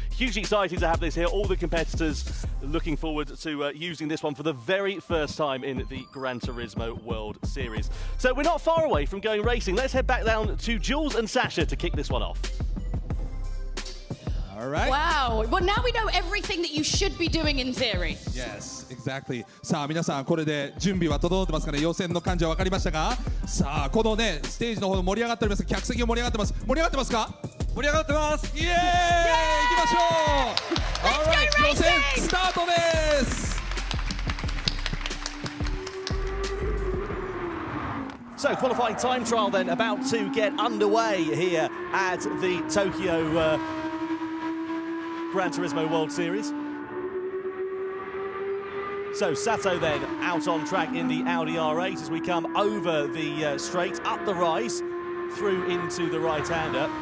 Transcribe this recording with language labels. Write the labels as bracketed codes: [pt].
[en] Hugely excited to have this here. All the competitors looking forward to using this one for the very first time in the Gran Turismo World Series. So we're not far away from going racing. Let's head back down to Jules and Sasha to kick this one off. All right. Wow. Well, now we know everything that you should be doing in theory. Yes, exactly. [ja] さあ皆さんこれで準備は整ってますかね。予選の感じは分かりましたか。さあこのねステージの方盛り上がっております。客席も盛り上がってます。盛り上がってますか。盛り上がってます。イエーイ。行きましょう。 Alright、予選スタートです。 [en] So, qualifying time trial then about to get underway here at the Tokyo Gran Turismo World Series. So Sato then out on track in the Audi R8 as we come over the straight, up the rise, through into the right-hander.